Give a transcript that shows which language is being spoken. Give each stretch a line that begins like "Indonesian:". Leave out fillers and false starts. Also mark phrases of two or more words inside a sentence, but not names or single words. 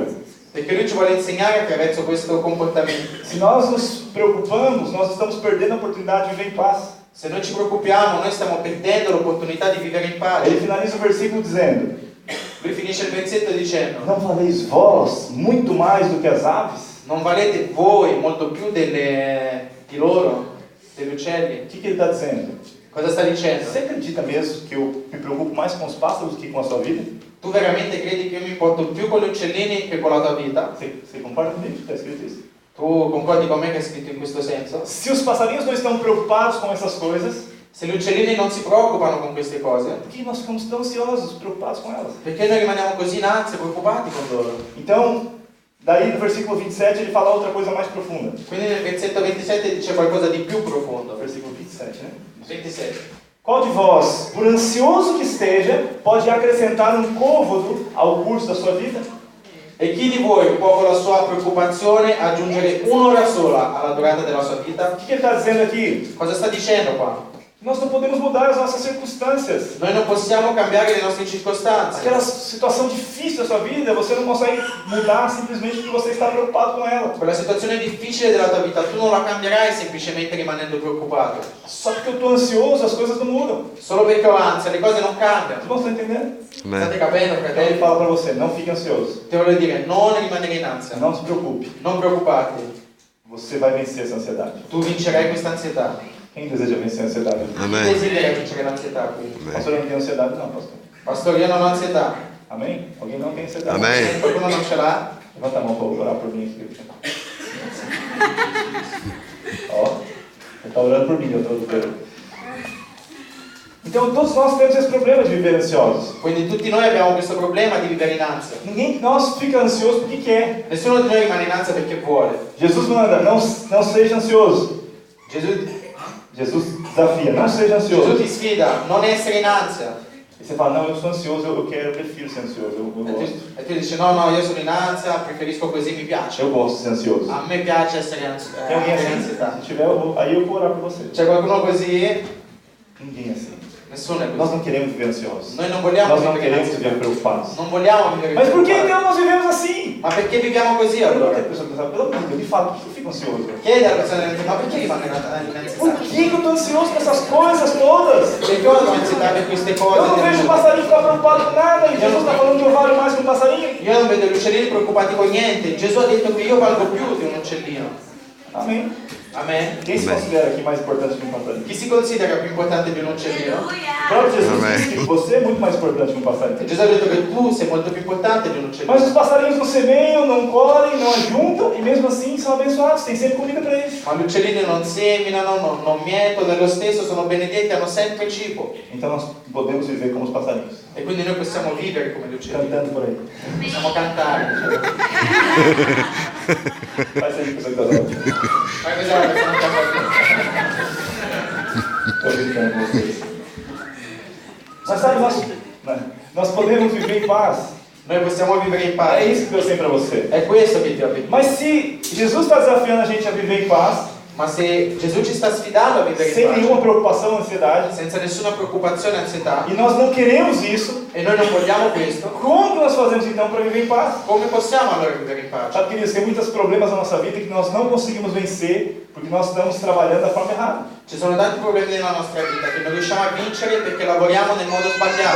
Italian: Perché lui ci vuole insegnare attraverso questo comportamento.
Portuguese: Se nós nos preocupamos, nós estamos perdendo a oportunidade de viver em paz.
Italian: Se noi ci preoccupiamo, noi stiamo perdendo l'opportunità di vivere in pace.
Portuguese: Ele finaliza o versículo dizendo:
Italian: Lui finisce il versetto dicendo:
Portuguese: não valeis vós muito mais do que as aves?
Italian: non valete voi molto più di loro, degli uccelli?
Portuguese: O que ele está dizendo?
Italian: Cosa sta dicendo?
Portuguese: Você acredita mesmo que eu me preocupo mais com os pássaros do que com a sua vida?
Italian: Tu veramente credi che io mi importo più con gli uccellini che con la tua vita?
Portuguese: Você concorda comigo que está escrito isso?
Italian: Tu concordi con me che è scritto in questo senso?
Portuguese: Se os passarinhos não estão preocupados com essas coisas,
Italian: Se gli uccellini non si preoccupano con queste cose,
Portuguese: por que nós ficamos tão ansiosos, preocupados com elas?
Italian: perché noi rimaniamo così in ansia, preoccupati con loro?
Portuguese: Então, daí no versículo 27 ele fala outra coisa mais profunda.
Italian: Quindi nel versetto 27 dice qualcosa di più profondo.
Portuguese: Versículo 27, né? 27. Qual de vós, por ansioso que esteja, pode acrescentar um côvado ao curso da sua vida?
Italian: E chi di voi può con la sua preoccupazione aggiungere un'ora sola alla durata della sua vita?
Portuguese: O que ele está dizendo aqui?
Italian: Cosa sta dicendo qua?
Portuguese: Nós não podemos mudar as nossas circunstâncias.
Italian: Noi non possiamo cambiare le nostre circostanze.
Portuguese: Aquela situação difícil da sua vida, você não consegue mudar simplesmente porque você está preocupado com ela.
Italian: Quella situazione difficile della tua vita tu non la cambierai semplicemente rimanendo preoccupato.
Portuguese: Só porque eu estou ansioso, as coisas não mudam.
Italian: Solo perché ho ansia, le cose non cambiano.
Portuguese: Os irmãos estão entendendo?
Italian: Amen. State capendo,
Portuguese: Então ele
Italian: fratelli?
Portuguese: fala para você, não fique ansioso.
Italian: Ti voglio dire, non rimanere in ansia.
Portuguese: Não se preocupe.
Italian: Non preoccuparti.
Portuguese: Você vai vencer essa ansiedade.
Italian: Tu vincerai questa ansietà.
Portuguese: Quem deseja vencer a ansiedade?
Italian: Chi Amen. desidera vincere l'ansietà qui?
Portuguese: Pastor, eu não tenho ansiedade não, pastor.
Italian: Pastore, io non ho ansietà.
Portuguese: Amém? Alguém não tem ansiedade? Amém.
Italian: Qualcuno non ce l'ha?
Portuguese: Levanta a mão para orar por mim aqui. Ó, Ele está orando por mim, eu estou. Então todos nós temos esse problema de viver ansiosos.
Italian: Quindi tutti noi abbiamo questo problema di vivere in ansia.
Portuguese: Ninguém de nós fica ansioso porque quer.
Italian: Nessuno di noi rimane in ansia perché vuole.
Portuguese: Jesus manda, não seja ansioso. Jesus desafia, não seja
Italian: Gesù
Portuguese: ansioso.
Italian: ti sfida, non essere in ansia.
Portuguese: E você fala, não, eu sou ansioso, eu prefiro ser ansioso, eu gosto.
Italian: E tu dici, no, io sono in ansia, preferisco così, mi piace.
Portuguese: Eu gosto de ser ansioso.
Italian: A me piace essere
Portuguese: Tem alguém
Italian: avere
Portuguese: assim?
Italian: ansietà.
Portuguese: Se tiver, aí eu vou orar por você.
Italian: C'è qualcuno così?
Portuguese: Ninguém é assim.
Italian: Nessuno è
Portuguese: Nós
Italian: così.
Portuguese: não queremos viver ansiosos.
Italian: Noi non vogliamo
Portuguese: Nós não
Italian: vivere in
Portuguese: queremos
Italian: ansietà.
Portuguese: viver preocupados.
Italian: Non vogliamo vivere
Portuguese: Mas por que
Italian: preoccupati.
Portuguese: então nós vivemos assim?
Italian: Ma perché viviamo così
Portuguese: Eu não
Italian: allora?
Portuguese: tenho pessoa que pensa, pelo amor de Deus, me fala, por que eu fico ansioso?
Italian: Chiedi alla persona, ma perché rimane in
Portuguese: Por
Italian: ansietà?
Portuguese: que eu estou ansioso com essas coisas todas?
Italian: Perché io ho ansietà per queste
Portuguese: Eu
Italian: cose?
Portuguese: não vejo o passarinho ficar preocupado com nada. E Jesus está falando que eu valho mais que um passarinho.
Italian: Io non vedo gli uccellini preoccupati con niente. Gesù ha detto che io valgo più di un uccellino.
Portuguese: Amém.
Italian: Amen.
Portuguese: Quem se Amém. considera aqui mais importante que um passarinho?
Italian: Chi si considera più importante di un uccellino?
Portuguese: O próprio Jesus Amém. disse que você é muito mais importante que um passarinho.
Italian: Gesù ha detto che tu sei molto più importante di un
Portuguese: Mas
Italian: uccellino.
Portuguese: os passarinhos não semeiam, não colhem, não ajuntam e mesmo assim são abençoados. Tem sempre comida para eles.
Italian: Ma gli uccellini non seminano, non mietono, dello stesso sono benedetti, hanno sempre cibo.
Portuguese: Então nós podemos viver como os passarinhos,
Italian: E quindi noi possiamo vivere come gli uccellini.
Portuguese: cantando por aí.
Italian: Possiamo cantare.
Portuguese: Faz aí com o seu casal.
Italian: Fai così la persona che ha
Portuguese: Estou brincando com vocês. Mas sabe, nós podemos viver em paz.
Italian: Noi possiamo vivere in
Portuguese: É
Italian: pace.
Portuguese: isso que Deus tem para você.
Italian: È questo che ti ho detto.
Portuguese: Mas se Jesus está desafiando a gente a viver em paz,
Italian: Ma se Gesù ci sta sfidando a vivere
Portuguese: sem
Italian: in pace,
Portuguese: nenhuma preocupação, ansiedade,
Italian: senza nessuna preoccupazione e ansietà,
Portuguese: e nós não queremos isso,
Italian: e noi non vogliamo questo,
Portuguese: como que nós fazemos então para viver em paz?
Italian: come possiamo allora vivere in pace?
Portuguese: Sabe, queridos, tem muitos problemas na nossa vida que nós não conseguimos vencer porque nós estamos trabalhando da forma errada.
Italian: Ci sono tanti problemi nella nostra vita che non riusciamo a vincere perché lavoriamo nel modo sbagliato.